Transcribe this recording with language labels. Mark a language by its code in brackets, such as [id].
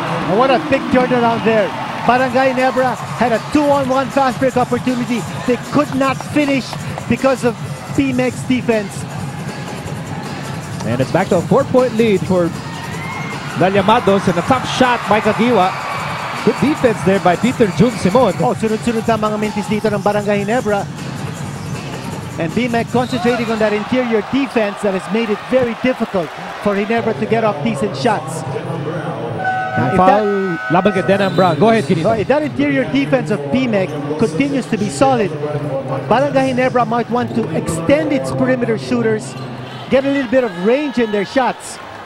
[en] And what a big turnaround there. Barangay Ginebra had a 2-on-1 fast break opportunity. They could not finish because of BMEG's defense. And it's back to a 4-point lead for the Llamados, and a tough shot by Kagiwa. Good defense there by Peter Jun Simon. [tl] Oh, sunod-sunod na mga mintis dito ng Barangay Ginebra. [en] And BMEG concentrating on that interior defense that has made it very difficult for Ginebra to get off decent shots. Now, foul [tl] laban kay [en] Denham Brown. Go ahead, Kinito. If that interior defense of BMEG continues to be solid, Barangay Ginebra might want to extend its perimeter shooters, get a little bit of range in their shots.